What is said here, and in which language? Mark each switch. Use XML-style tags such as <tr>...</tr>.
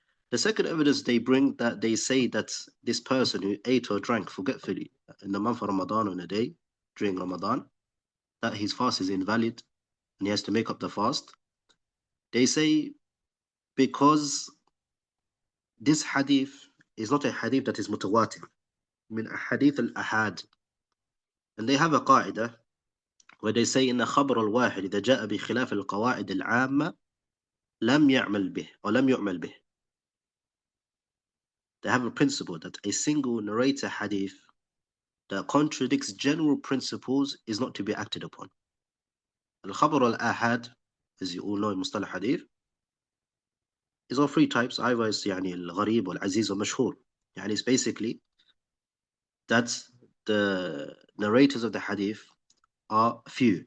<en>The second evidence they bring, that they say that this person who ate or drank forgetfully in the month of Ramadan on a day during Ramadan, that his fast is invalid and he has to make up the fast. They say because this hadith is not a hadith that is mutawatir, min hadith al-ahad. And they have a qaida where they say</en> <ar>إن خبر الواحد إذا جاء بخلاف القواعد العامة لم يعمل به or لم يعمل به.</ar> <en>They have a principle that a single narrator hadith that contradicts general principles is not to be acted upon. Al-Khabar al-Ahad, as you all know in Mustalah Hadith, is of three types. Either it's al-Gharib, al-Aziz, or Mashhur. It's basically that the narrators of the Hadith are few.</en>